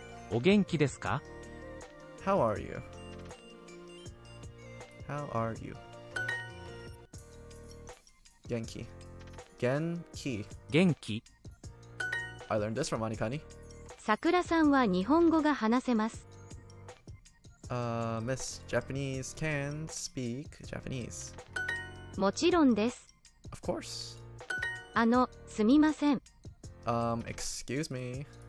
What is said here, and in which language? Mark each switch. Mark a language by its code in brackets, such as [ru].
[ja] お元気ですか [en] How are you? How are you? [ja] Genki. Genki. 元気 [en] I learned this from Wanikani. [ja] さくらさんは日本語が話せます [en] Miss Japanese can speak Japanese. [ja] もちろんです [en] Of course. [ja] すみません [en] Excuse me.